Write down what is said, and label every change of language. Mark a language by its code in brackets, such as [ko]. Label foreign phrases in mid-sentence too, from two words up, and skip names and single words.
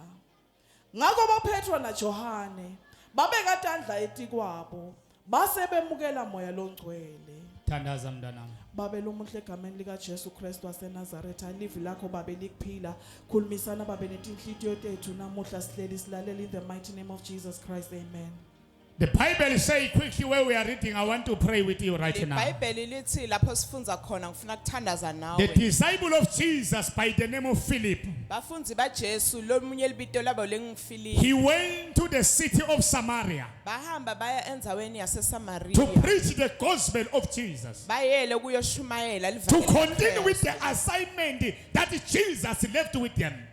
[ss] Ngakho boPetro naJohane babekatandla etikwabo base bemukela moya longcwele. Thandaza mntanami. Babe lomuhle egameni lika Jesu Kristu waseNazaretha livi lakho babe likuphila khulumisana babe netinhlitiyo tethu namuhla sihleli silalela [en] in the mighty name of Jesus Christ, amen. The Bible say quickly where we are reading, I want to pray with you right now. The disciple of Jesus by the name of Philip, he went to the city of Samaria to preach the gospel of Jesus, to continue with the assignment that Jesus left with them.